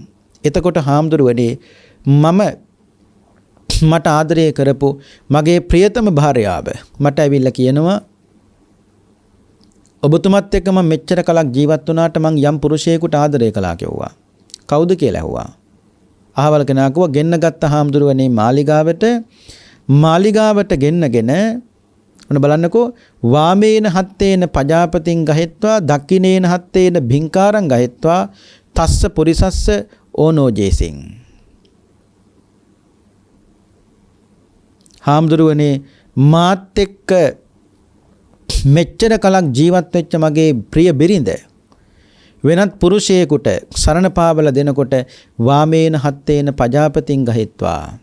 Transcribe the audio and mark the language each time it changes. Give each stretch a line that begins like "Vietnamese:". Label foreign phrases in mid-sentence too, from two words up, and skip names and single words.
Sinhala: එතකොට හාමුදුරුවනේ මට ආදරය කරපු මගේ ප්‍රියතම භාර්යාව මට ඇවිල්ලා කියනවා ඔබතුමත් එක්ක මම මෙච්චර කලක් ජීවත් වුණාට මං යම් පුරුෂයෙකුට ආදරය කළා කිව්වා. කවුද කියලා ඇහුවා. අහවල කෙනා කිව්වා ගෙන්න ගත්ත හාමුදුරුවනේ මාලිගාවට ගෙන්නගෙන ඔන්න බලන්නකෝ
Pali: වාමේන හත්තේන පජාපතින් ගහෙත්වා දක්ඛිනේන හත්තේන භින්කාරං ගහෙත්වා තස්ස පුරිසස්ස ඕනෝජේසින්.
Sinhala: හාමුදුරුවනේ මාත් එක්ක මෙච්චර කලක් ජීවත් වෙච්ච මගේ ප්‍රිය බිරිඳ වෙනත් පුරුෂයෙකුට සරණ පාවල දෙනකොට
Pali: වාමේන හත්තේන පජාපතින් ගහෙත්වා